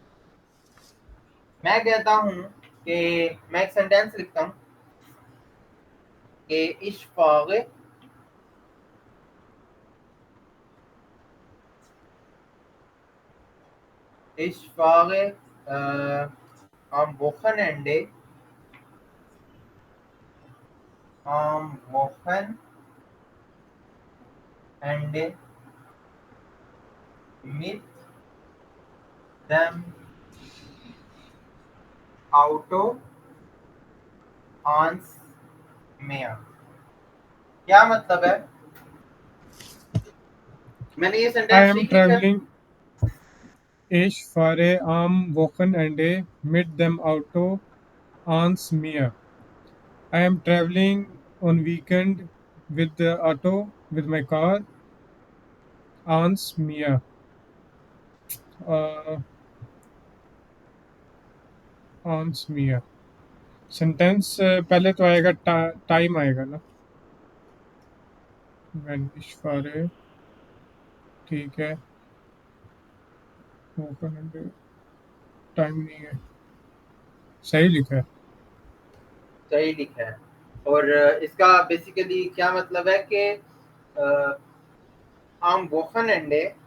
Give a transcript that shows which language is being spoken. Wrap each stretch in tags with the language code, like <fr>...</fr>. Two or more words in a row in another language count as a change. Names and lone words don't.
<hi>मैं कहता हूँ कि मैं एक सेंटेंस लिखता हूँ कि इश्फाग</hi> <de>इश्फाग am Wochenende am Wochenende mit dem Auto ans Meer।</de> <hi>क्या मतलब है? मैंने ये आई सेंटेंस एम ठीक लिखा है? ट्रेवलिंग,</hi> <de>ich fahre am Wochenende mit dem Auto ans Meer.</de> <en>I am traveling on weekend with the auto, with my car</en> <de>ans Meer. Uh, ans Meer।</de> <hi>सेंटेंस पहले तो आएगा, टाइम आएगा ना,</hi> <de>when ich fahre।</de> <hi>ठीक है, Wochenende टाइम नहीं है, सही लिखा है। सही लिखा है। और इसका बेसिकली क्या मतलब है कि</hi> <de>am Wochenende</de>